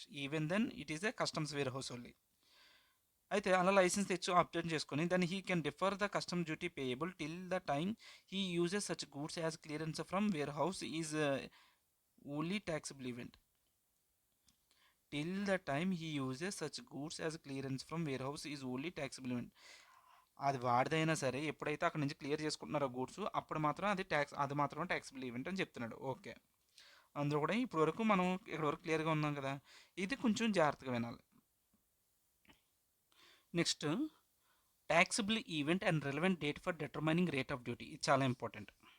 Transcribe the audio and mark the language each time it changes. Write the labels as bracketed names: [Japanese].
[English] Even then it is a customs warehouse only. [Telugu] అయితే అలా licence తెచ్చు update చేసుకొని [English] Then he can defer the custom duty payable till the time he uses such goods as clearance from warehouse is only taxable event. Till the time he uses such goods as clearance from warehouse is only taxable event. [Telugu] అది వాడిదైనా సరే ఎప్పుడైతే అక్కడ నుంచి clear చేసుకుంటున్నారో goods అప్పుడు మాత్రం అది మాత్రమే ట్యాక్సిబుల్ ఈవెంట్ అని చెప్తున్నాడు. ఓకే, అందులో కూడా ఇప్పటి వరకు మనం ఇక్కడ వరకు క్లియర్గా ఉన్నాం కదా. ఇది కొంచెం జాగ్రత్తగా వినాలి. [English] Next, taxable event and relevant date for determining rate of duty. [Telugu] ఇది చాలా ఇంపార్టెంట్.